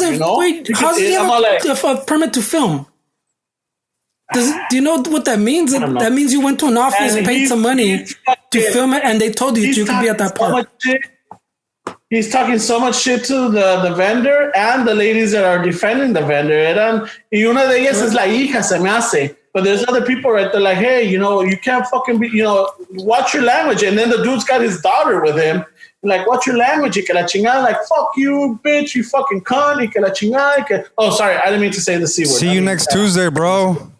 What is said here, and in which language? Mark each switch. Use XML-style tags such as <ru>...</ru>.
<en>He doesn't, wait, how does he have a permit to film? Do you know what that means? That means you went to an office, paid some money to film it, and they told you could be at that park. He's talking so much shit to the vendor and the ladies that are defending the vendor.</en> <es>Y una de ellas es la hija, se me hace.</es> <en>But there's other people right there like, hey, you can't fucking be, watch your language. And then the dude's got his daughter with him. Like, what's your language?</en> <es>Y que la chingada.</es> <en>Like, fuck you, bitch, you fucking cunt.</en> <es>Y que la chingada.</es> <en>Oh, sorry, I didn't mean to say the C word. See you next Tuesday, bro.</en>